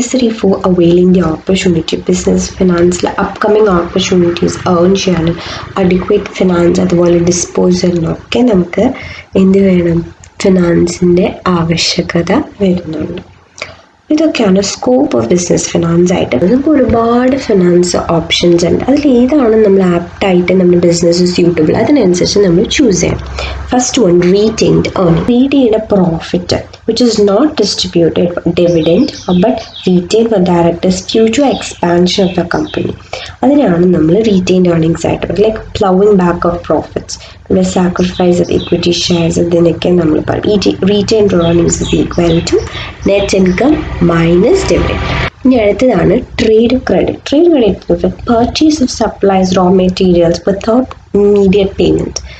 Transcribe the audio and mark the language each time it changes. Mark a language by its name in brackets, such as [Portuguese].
[English] necessary for availing the opportunity, [Malayalam] business ഫിനാൻസിലെ upcoming opportunities earn ചെയ്യാനും adequate finance അതുപോലെ ഡിസ്പോസലിനൊക്കെ നമുക്ക് എന്ത് വേണം, ഫിനാൻസിൻ്റെ ആവശ്യകത വരുന്നുണ്ട്. ഇതൊക്കെയാണ് സ്കോപ്പ് ഓഫ് ബിസിനസ് ഫിനാൻസ് ആയിട്ട്. നമുക്ക് ഒരുപാട് ഫിനാൻസ് ഓപ്ഷൻസ് ഉണ്ട്. അതിൽ ഏതാണ് നമ്മൾ ആപ്റ്റായിട്ട് നമ്മുടെ ബിസിനസ് സ്യൂട്ടബിൾ, അതിനനുസരിച്ച് നമ്മൾ ചൂസ് ചെയ്യാം. [English] First one, retained earning. Retained profit which is not distributed dividend but retained for directors future expansion of the company. [Malayalam] അതിനാണ് നമ്മൾ [English] Retained earnings ആയിട്ട് like ploughing back of profits, നമ്മുടെ sacrifice of equity shares, ഇതിനൊക്കെ നമ്മൾ പറയും retained earnings is equal to net income minus dividend. [Malayalam] ഇനി അടുത്തതാണ് [English] Trade credit. Trade credit purchase of supplies, raw materials without immediate payment.